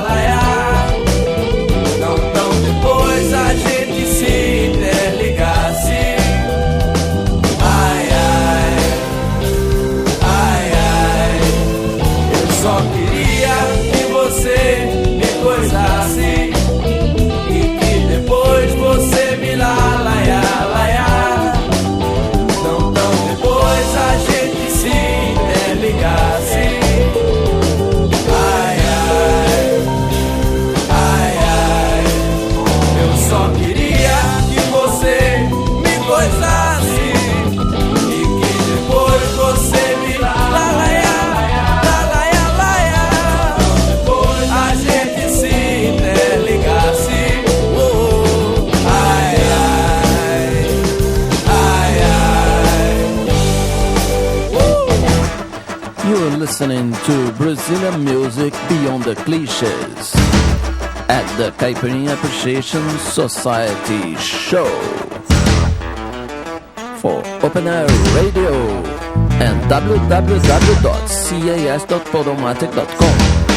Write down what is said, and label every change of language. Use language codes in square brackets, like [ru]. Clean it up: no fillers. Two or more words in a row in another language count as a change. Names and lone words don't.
[pt] Não tão depois a gente se interligasse. Ai, ai, ai, ai. Eu só queria que você me coisasse e que depois você me laia. A gente se interligasse. Ai, ai, ai, ai. Eu só queria que você me coisasse e que depois você me laia. A gente se interligasse. Ai, ai, ai, ai. [en] You are listening to Brazilian music beyond the cliches at the Caipirinha Appreciation Society show for Open Air Radio and www.cas.podomatic.com.